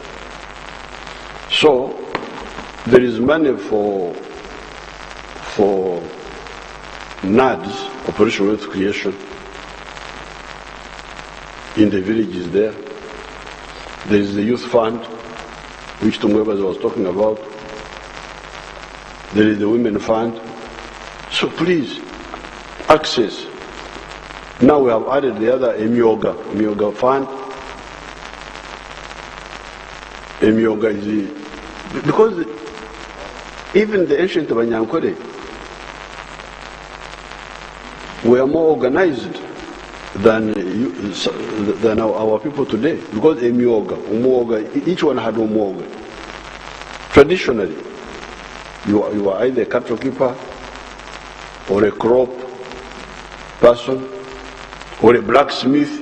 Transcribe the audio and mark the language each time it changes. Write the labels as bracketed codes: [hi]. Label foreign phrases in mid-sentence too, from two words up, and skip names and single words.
[en] So there is money for NADS, Operational Wealth Creation, in the villages there. There is the youth fund, which Tungwebas was talking about. There is the women fund. So please, access. Now we have added the other Emyoga fund. Emyoga is because even the ancient Banyankore were more organized than our people today. Because Umuoga, each one had Umuoga. Traditionally, you are either a cattle keeper or a crop person or a blacksmith.